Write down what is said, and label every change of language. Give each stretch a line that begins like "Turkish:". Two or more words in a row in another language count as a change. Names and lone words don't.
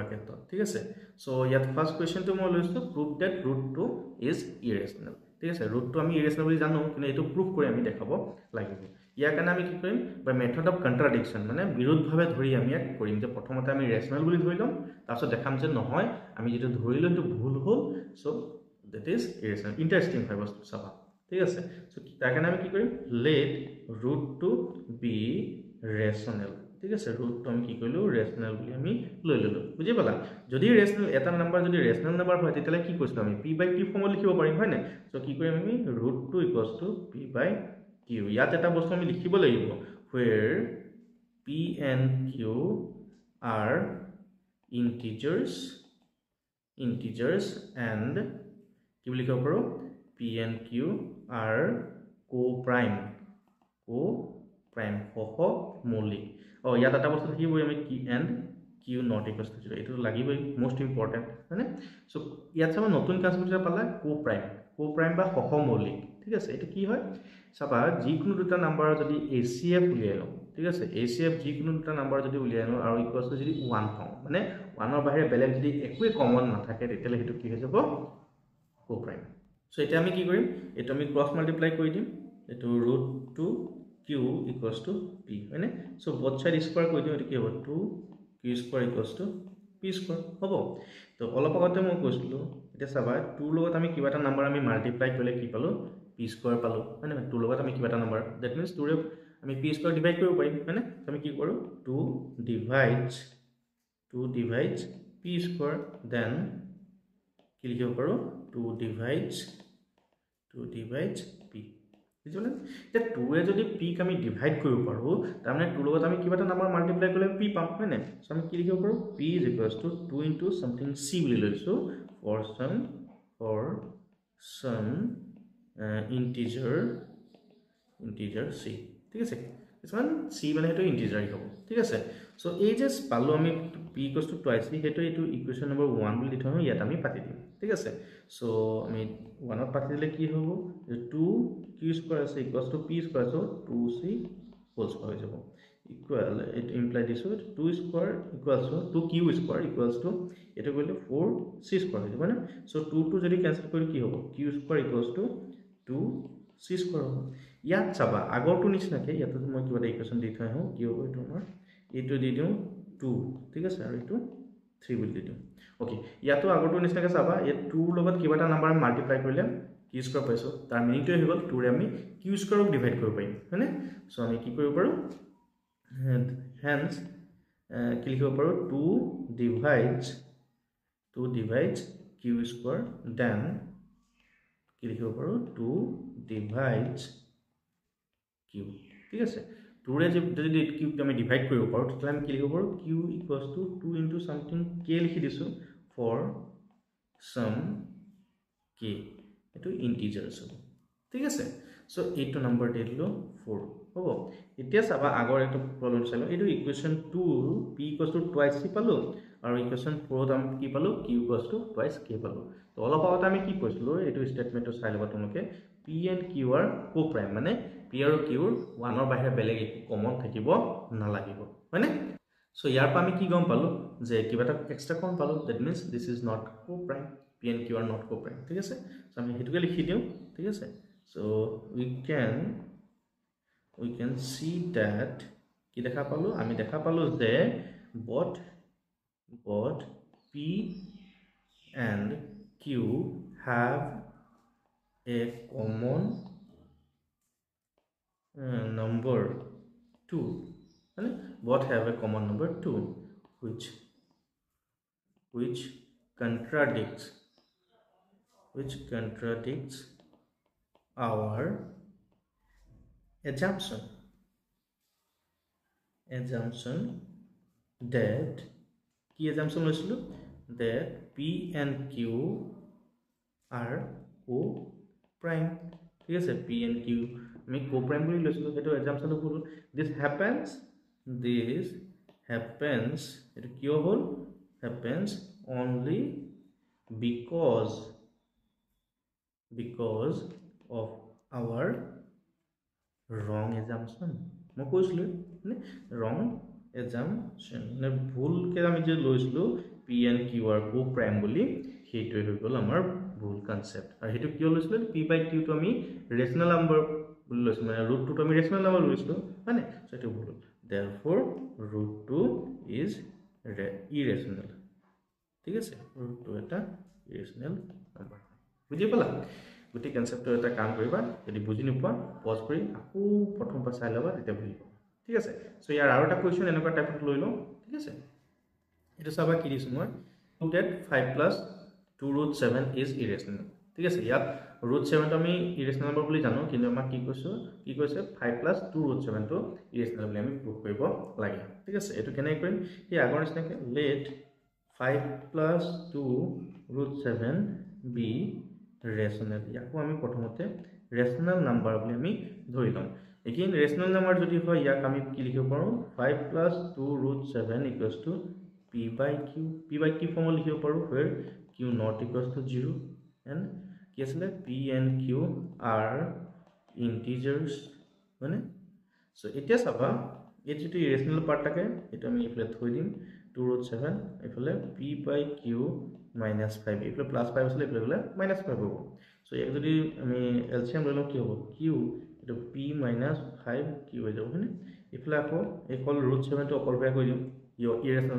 Assamese: ক্ষেত্ৰত ঠিক আছে সো ইয়াত
English: first questionটো
Assamese: মই লৈছো
English: proof that √2 is irrational
Assamese: ঠিক আছে √2 আমি ইৰেশনাল বুলি জানো কিন্তু এটো প্ৰুফ কৰি আমি দেখাব লাগিব ইয়াৰ কাৰণে আমি কি কৰিম
English: by method of contradiction
Assamese: মানে বিৰোধভাৱে ধৰি আমি এক কৰিম যে প্ৰথমতে আমি ৰেশনাল বুলি ধৰি লম তাৰপিছত দেখাম যে নহয় আমি যেটো ধৰিলো হেতু ভুল হ'ল
English: so that is irrational interesting
Assamese: হয় বস্তু চাবা ঠিক আছে সো তাৰ কাৰণে আমি কি কৰিম let
English: √2 be rational
Assamese: ঠিক আছে √2 আমি কি কইলো ৰেশনাল বুলি আমি লৈ ললো বুজি পালা যদি ৰেশনাল এটা নাম্বাৰ যদি ৰেশনাল নাম্বাৰ হয় তেতিয়ালে কি কৈছো আমি
English: p by q
Assamese: ফৰ্মত লিখিব পাৰিম হয় না সো কি কৰিম আমি √2
English: p by q
Assamese: ইয়াত এটা বস্তু আমি লিখিব লাগিব
English: where p and q are integers and
Assamese: কি বুলি কব পাৰো
English: p and q are co-prime
Assamese: সহমৌলিক ও ইয়াত এটা বস্তু লিখিবই আমি কি
English: and q not equals to 0
Assamese: এটো লাগিবই
English: most important
Assamese: মানে সো ইয়াত চাবা নতুন কনসেপ্ট পালা co-prime বা সহমৌলিক ঠিক আছে এটো কি হয় চাবা যিকোনো দুটা নাম্বাৰ যদি ACF উলিয়াই লও ঠিক আছে ACF যিকোনো দুটা নাম্বাৰ যদি উলিয়াই লও আৰু ইকুৱেলছ যদি 1 পাও মানে 1 ৰ বাহিৰে বেলেগ যদি একোই কমন নাথাকে তেতিয়ালে হেতু কি হৈ যাব co-prime সো এটা আমি কি কৰিম এটো আমি
English: cross multiply
Assamese: কৰি দিম এটো
English: √2 q equals to p
Assamese: হয়নে সো
English: both side square
Assamese: কৰি দিও এটো কি হ'ব
English: 2 q square equals to p square
Assamese: হ'ব তো অলপ আগতে মই কৈছিলো এটা চাবা 2 লগত আমি কিবা এটা নাম্বাৰ আমি মাল্টিপ্লাই কৰিলে কি পালো p square পালো মানে 2 লগত আমি কিবা এটা নাম্বাৰ
English: that means
Assamese: 2 ৰে আমি
English: p square divide
Assamese: কৰিব পাৰিম মানে আমি কি কৰো
English: 2 divides p square then
Assamese: কি লিখিব পাৰো
English: 2 divides
Assamese: p বুঝলে যে 2 এ যদি p ক আমি ডিভাইড কৰিব পাৰো তাৰ মানে 2 লগত আমি কিবা এটা নাম্বাৰ মাল্টিপ্লাই কৰিলে p পাম হয় না সো আমি কি লিখিব পাৰো
English: p = 2 into something c
Assamese: বুলি লৈছো
English: for some integer c
Assamese: ঠিক আছে কিছুমান c মানে হেতু ইন্টিজাৰ হ'ব ঠিক আছে সো এই যে পালো আমি p = twice হেতু এটো
English: equation number 1
Assamese: বুলি লিখো ইয়াত আমি পাতি দিম ঠিক আছে সো আমি 1 ত পাতি দিলে কি হ'ব
English: 2 q square is equals to p square so 2c whole square
Assamese: হৈ যাব
English: equal it imply this would 2 square equals to 2q square equals to
Bangla: এটা করলে
English: 4c square হয়ে
Bangla: যাবে না সো 2 2 যদি ক্যান্সেল করি কি হবে
English: q square equals to 2c square
Assamese: হবে ইয়াত চাবা আগৰটো নিচিনাকে ইয়াত মই কিবা এটা ইকুৱেশ্যন দি থৈ আহো কি হ'ব এটো আমাৰ এটো দি দিও 2 ঠিক আছে আৰু এটো 3 বুলি দি দিও ওকে ইয়াতো আগৰটো নিচিনাকে চাবা এই 2 ৰ লগত কিবা এটা নাম্বাৰ মাল্টিপ্লাই কৰিলে
English: q square
Assamese: পাইছো তাৰ মিনিংটো হৈ গল 2 ৰে আমি
English: q squareক
Assamese: ডিভাইড কৰিব পাৰিম হয়নে সো আমি কি কৰিব পাৰো hence কি লিখিব পাৰো 2
English: divides q square then
Assamese: কি লিখিব পাৰো
English: 2 divides q
Assamese: ঠিক আছে 2 ৰে যদি q আমি ডিভাইড কৰিব পাৰো তেতিয়া আমি কি লিখিব পাৰো
English: q equals to 2 into something k
Assamese: লিখি দিছো
English: for some k
Assamese: এটো ইন্টিজাৰস হ'ব ঠিক আছে সো এইটো নম্বৰ দিলো 4 হ'ব এতিয়া চাবা আগৰ একটা প্ৰবলেম চালো এইটো ইকুৱেশ্যন
English: 2 p equals to twice c
Assamese: পালো আৰু ইকুৱেশ্যন 4 ত আমি কি পালো
English: q equals to twice k
Assamese: পালো তো অলপ আগতে আমি কি কৈছিলো এইটো স্টেটমেন্টটো চাই লবা তোমালোকে
English: p and q are co-prime
Assamese: মানে p আৰু q 1 ৰ বাহিৰে বেলেগ একো কমন থাকিব নালাগিব হয়নে সো ইয়াৰ পৰা আমি কি গম পালো যে কিবা এটা এক্সট্ৰা কমন পালো
English: that means this is not co-prime p and q are not co-prime
Assamese: ঠিক আছে সো আমি হেতুকে লিখি দিও ঠিক আছে সো
English: we can see that
Assamese: কি দেখা পালো আমি দেখা পালো যে both
English: p and q have a common number 2 and both have a common number 2 which contradicts our assumption that কি assumption লৈছিলো that p and q are co-prime
Assamese: ঠিক আছে
English: p and q আমি co-prime
Assamese: বুলি লৈছিলো এটো
English: assumption ভুল this happens
Assamese: এটো কিয় হল
English: happens only because of our wrong assumption
Assamese: মই কৈছিলো মানে
English: wrong assumption
Assamese: মানে ভুল কে আমি যে লৈছিলো
English: p and q are co-prime
Assamese: বুলি হেইটোই হৈ গল আমাৰ ভুল কনসেপ্ট আৰু হেতু কিয় লৈছিলো
English: p by q
Assamese: তো আমি ৰেশনাল নাম্বাৰ বুলি লৈছিলো মানে √2 তো আমি ৰেশনাল নাম্বাৰ লৈছিলো মানে সো এটো ভুল
English: therefore √2 is irrational
Assamese: ঠিক আছে √2 এটা irrational নাম্বাৰ বুজি পালা গুটি কনসেপ্টৰ এটা কাম কৰিবা যদি বুজি নোপোৱা পজ কৰি আকৌ প্ৰথমবাৰ চাই লবা তেতিয়া বুজি পাবা ঠিক আছে সো ইয়াৰ আৰু এটা কোৱেশ্চন এনেকুৱা টাইপত লৈ লও ঠিক আছে এটা চাবা কি দিছো মই
English: that 5 plus 2√7 is irrational
Assamese: ঠিক আছে ইয়াত √7 টো আমি irrational নম্বৰ বুলি জানো কিন্তু আমাক কি কৈছে
English: 5 plus 2√7
Assamese: টো irrational বুলি আমি প্ৰুভ কৰিব লাগে ঠিক আছে এটো কেনে কৰিম এই আগৰ নিচিনাকে
English: let 5 plus 2√7 be rational
Assamese: ইয়াকো আমি প্ৰথমতে
English: rational number
Assamese: বুলি আমি ধৰি লম এগেইন
English: rational number
Assamese: যদি হয় ইয়াক আমি কি লিখিব পাৰো
English: 5 plus 2√7 equals to p by q
Assamese: ফৰ্মত লিখিব পাৰো
English: where q not equals to 0 and
Assamese: কি আছে
English: p and q are integers
Assamese: মানে সো এতিয়া চাবা এই যেটো irrational পাৰ্ট থাকে এটা আমি ইফালে থৈ দিম 2√7 ইফালে
English: p by q minus 5
Assamese: ইফালে
English: plus 5
Assamese: আছে ইফালে
English: minus 5
Assamese: হ'ব সো এক যদি আমি এলসিএম লৈ লও কি হ'ব q এটো
English: p minus 5 q
Assamese: হৈ যাব হয়নে ইফালে আকৌ একল √7 টো অকল বেয়া কৰি দিম irrational